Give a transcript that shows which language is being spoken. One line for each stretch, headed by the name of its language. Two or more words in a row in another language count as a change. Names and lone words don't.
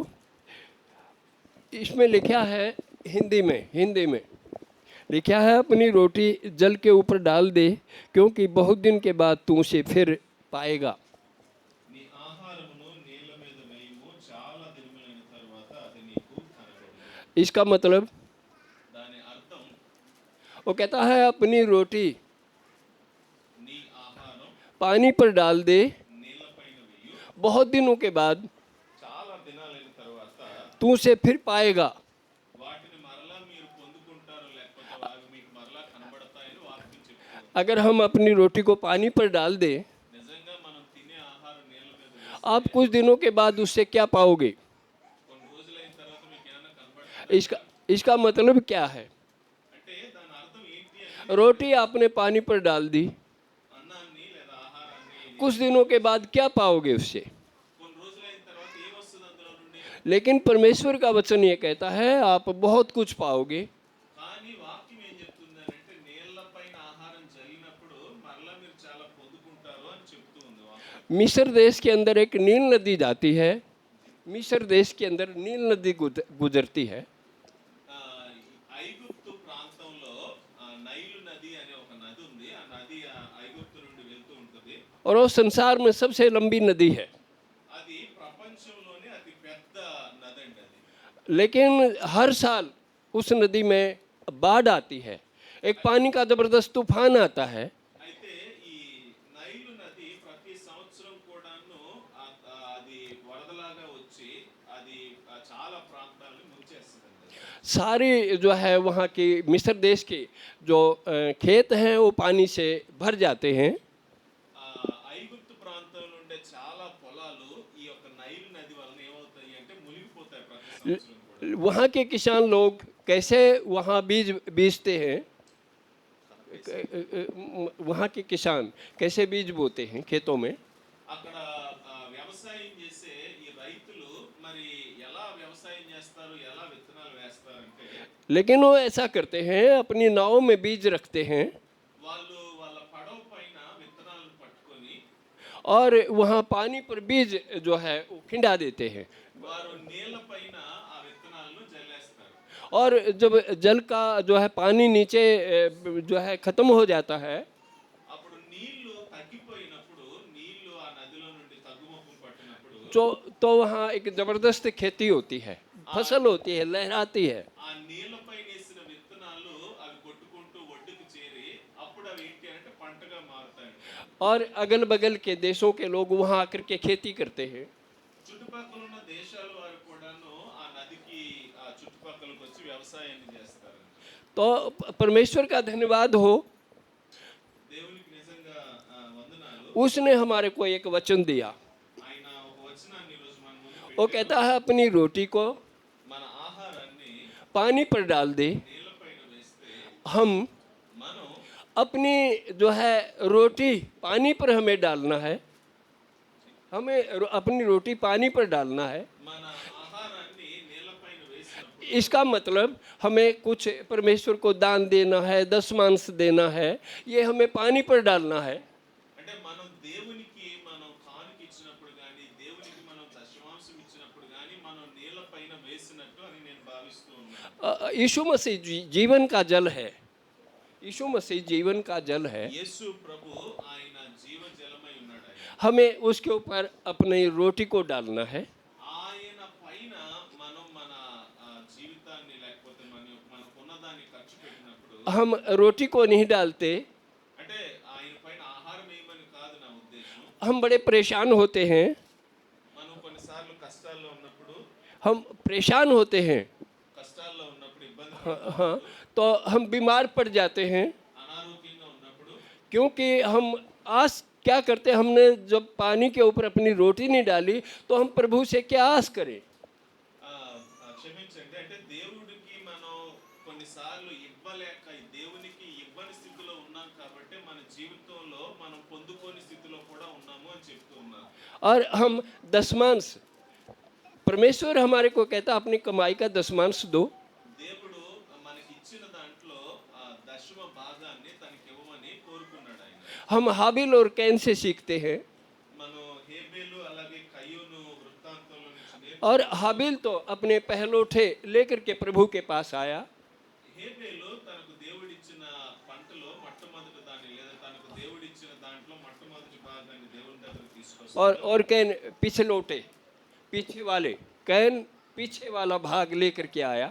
Hindi: इसमें लिखा है हिंदी में लिखा है, अपनी रोटी जल के ऊपर डाल दे, क्योंकि बहुत दिन के बाद तू उसे फिर पाएगा।
Telugu: చాలా దినములైన తర్వాత అది నీకు కనబడును.
Hindi: इसका मतलब
Telugu: దాని అర్థం
Hindi: वो कहता है अपनी रोटी
Telugu: నీ ఆహారం
Hindi: पानी पर डाल दे,
Telugu: నీళ్ళపైన వెయ్యు.
Hindi: बहुत दिनों के बाद
Telugu: చాలా దినాలైన తర్వాత
Hindi: तू उसे फिर पाएगा.
Telugu: వాటిని మరలా మీరు పొందుకుంటారు, లేకపోతే అవి మీకు మరలా కనబడతాయని వాక్యం చెప్తుంది.
Hindi: अगर हम अपनी रोटी को पानी पर डाल दें,
Telugu: నిజంగా మనం తినే ఆహారం నీళ్ళ మీద వేస్తే
Hindi: आप कुछ दिनों के बाद उससे क्या पाओगे?
Telugu: కొన్ని రోజులైన తర్వాత మీకు ఏమైనా కనబడుతుంది
Hindi: इसका इसका मतलब क्या है?
Telugu: అంటే దాని అర్థం ఏంటి అంటే
Hindi: रोटी आपने पानी पर डाल दी,
Telugu: అన్నాన్ని లేదా ఆహారాన్ని
Hindi: कुछ दिनों के बाद क्या पाओगे उससे?
Telugu: కొన్ని రోజులైన తర్వాత ఏమొస్తుంది అందులో నుండి?
Hindi: लेकिन परमेश्वर का वचन ये कहता है आप बहुत कुछ पाओगे.
Telugu: కానీ వాక్యం ఏం చెప్తుందంటే నీళ్ళపైన ఆహారం జల్లినప్పుడు మరలా మీరు చాలా పొందుకుంటారు అని చెప్తూ ఉంది వాక్యం.
Hindi: मिस्र देश के अंदर एक नील नदी जाती है. मिस्र देश के अंदर नील नदी गुजरती है.
Telugu: ఆ, ఐగుప్తు ప్రాంతంలో నైలు నది అనే ఒక నది ఉంది. ఆ నది ఐగుప్తు నుండి వెళ్తూ ఉంటుంది.
Hindi: और वो संसार में सबसे लंबी नदी है.
Telugu: అది ప్రపంచంలోనే అతి పెద్ద నది అండి అది.
Hindi: लेकिन हर साल उस नदी में बाढ़ आती है, एक पानी का ज़बरदस्त तूफान आता है.
Telugu: అయితే ఈ నైలు నది ప్రతి సంవత్సరం కూడాను అది వరదలాగా వచ్చి అది చాలా ప్రాంతాలను ముంచేస్తుందండి.
Hindi: सारी जो है वहाँ की मिस्र देश के जो खेत हैं वो पानी से भर जाते हैं.
Telugu: ఐగుప్తు ప్రాంతంలో ఉండే చాలా పొలాలు ఈ యొక్క నైలు నది వలన ఏమవుతాయి అంటే మునిగిపోతాయి ప్రతి సంవత్సరం కూడా.
Hindi: वहाँ के किसान लोग कैसे वहाँ बीज बीजते हैं, वहाँ के किसान कैसे बीज बोते हैं खेतों में.
Telugu: అక్కడ వ్యవసాయం చేసే ఈ రైతులు మరి ఎలా వ్యవసాయం చేస్తారు, ఎలా విత్తనాలు వేస్తారంటే
Hindi: लेकिन वो ऐसा करते हैं, अपनी नाव में बीज रखते हैं
Telugu: వాళ్ళు వాళ్ళ పడవ పైన విత్తనాలను పట్టుకొని
Hindi: और वहाँ पानी पर बीज जो है वो खिंडा देते हैं.
Telugu: వారు నీళ్ళ పైన ఆ విత్తనాలను జల్లేస్తారు.
Hindi: और जब जल का जो है पानी नीचे जो है ख़त्म हो जाता है,
Telugu: అప్పుడు నీళ్లు తగ్గిపోయినప్పుడు నీళ్లు ఆ నదిలో నుండి తగ్గుముఖం పట్టినప్పుడు
Hindi: तो वहाँ एक ज़बरदस्त खेती होती है, फसल होती है, लहराती है.
Telugu: ఆ నీళ్లపై వేసిన విత్తనాలు అవి కొట్టుకుంటూ ఒడ్డుకు చేరి అప్పుడు అవి ఏంటి అంటే పంటగా మారుతాయి.
Hindi: और अगल बगल के देशों के लोग वहाँ आकर के खेती करते हैं.
Telugu: చుట్టుపక్కల ఉన్న దేశాల వారు కూడాను ఆ నదికి ఆ చుట్టుపక్కలకు వచ్చి వ్యవసాయాన్ని చేస్తారు.
Hindi: तो परमेश्वर का धन्यवाद हो,
Telugu: దేవునికి నిజంగా వందనాలు.
Hindi: उसने हमारे को एक वचन दिया.
Telugu: ఆయన ఒక వచనాన్ని ఈ రోజు మన ముందు
Hindi: वो
Telugu: పెట్టారు.
Hindi: कहता है अपनी रोटी को
Telugu: మన ఆహారాన్ని
Hindi: पानी पर डाल दे.
Telugu: నీళ్లపైన వేస్తే
Hindi: हम
Telugu: మనం
Hindi: अपनी जो है रोटी पानी पर हमें डालना है, हमें अपनी रोटी पानी पर डालना है.
Telugu: మన ఆహారాన్ని నీళ్లపైన వేసినప్పుడు
Hindi: इसका मतलब हमें कुछ परमेश्वर को दान देना है, दशमांश देना है, ये हमें पानी पर डालना है.
Telugu: అంటే మనం దేవునికి మనం కానుక ఇచ్చినప్పుడు కానీ దేవునికి మనం దశమాంశం ఇచ్చినప్పుడు కానీ మనం నీళ్లపైన వేసినట్టు అని నేను భావిస్తూ ఉన్నాను.
Hindi: यीशु मसीह जीवन का जल है. यीशु मसीह जीवन का जल है.
Telugu: యేసు ప్రభు ఆయన జీవ జలమై ఉన్నాడు.
Hindi: हमें उसके ऊपर अपनी रोटी को डालना है.
Telugu: ఆయన పైన మనం మన జీవితాన్ని లేకపోతే మనకున్నదాన్ని ఖర్చు పెట్టినప్పుడు
Hindi: हम रोटी को नहीं डालते,
Telugu: అంటే ఆయన పైన ఆహారం వేయమని కాదు నా ఉద్దేశం.
Hindi: हम बड़े परेशान होते हैं,
Telugu: మనం కొన్నిసార్లు కష్టాల్లో ఉన్నప్పుడు
Hindi: हम परेशान होते हैं,
Telugu: కష్టాల్లో ఉన్నప్పుడు ఇబ్బంది
Hindi: हाँ, तो हम बीमार पड़ जाते हैं,
Telugu: అనారోగ్యంగా ఉన్నప్పుడు
Hindi: क्योंकि हम आस क्या करते, हमने जब पानी के ऊपर अपनी रोटी नहीं डाली तो हम प्रभु से क्या आस करें.
Telugu: క్షమించండి, అంటే దేవుడికి మనం కొన్నిసార్లు ఇవ్వలేక దేవునికి ఇవ్వని స్థితిలో ఉన్నాం కాబట్టి మన జీవితంలో మనం పొందుకోని స్థితిలో కూడా ఉన్నాము అని చెప్తూ ఉన్నారు.
Hindi: और हम दशमांश, परमेश्वर हमारे को कहता अपनी कमाई का दशमांश दो.
Telugu: దేవుడు మనకి ఇచ్చిన దాంట్లో దశమ భాగాన్ని తనకి ఇవ్వమని కోరుకున్నాడు ఆయన.
Hindi: हम हाबिल और कैन से सीखते हैं.
Telugu: మనం హేబేలు అలాగే కయ్యూను వృత్తాంతంలో నుంచి
Hindi: और हाबिल तो अपने पहलोठे लेकर के प्रभु के पास आया.
Telugu: హేబేలు తనకు దేవుడిచ్చిన పంటలో మొట్టమొదటి దాన్ని లేదా తనకు దేవుడిచ్చిన దాంట్లో మొట్టమొదటి భాగాన్ని దేవుని దగ్గర తీసుకొస్తాడు.
Hindi: और कैन पिछलोटे पीछे वाले कैन पीछे वाला भाग लेकर के आया।